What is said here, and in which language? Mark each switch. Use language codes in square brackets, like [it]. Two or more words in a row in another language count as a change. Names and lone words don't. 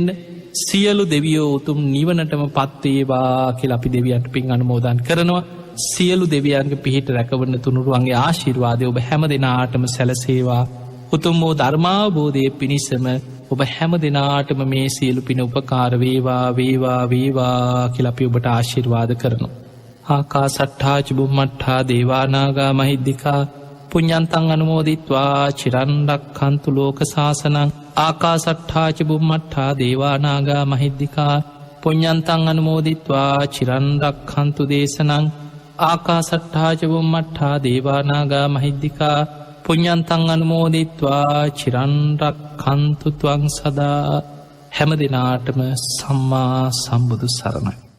[si] සියලු දෙවියෝ උතුම් නිවනටම පත්වේවා කියල අපි දෙවියන්ට පින් අනුමෝදන් කරනවා. සියලු දෙවියන්ගේ පිහිට රැකවන්න තුනුරුවන්ගේ ආශිර්වාදය ඔබ හැම දෙනාටම සැලසේවා. උතුම් වූ ධර්මාවබෝධය පිණිසම ඔබ හැම දෙනාටම මේ සියලු පින උපකාර වේවා වේවා වේවා කියල අපි ඔබට ආශිර්වාද කරනවා. [pi] ආකා සට්ඨා චුබුම්මට්ඨා දේවානාගා මහිද්දිකා පුඤ්ඤන්තං අනුමෝදිත්වා චිරන්රක් කන්තු ලෝක සාසනං. ආකා සට්ඨා චුබුම්මට්ඨා දේවානාගා මහිද්දිකා පුඤ්ඤන්තං අනුමෝදිත්වා චිරන්රක් කන්තු දේශනං. ආකා සට්ඨා චුබුම්මට්ඨා දේවානාගා මහිද්දිකා පුඤ්ඤන්තං අනුමෝදිත්වා චිරන්රක් කන්තු ත්වං සදා. [si] හැම දෙනාටම සම්මා සම්බුදු සරණයි.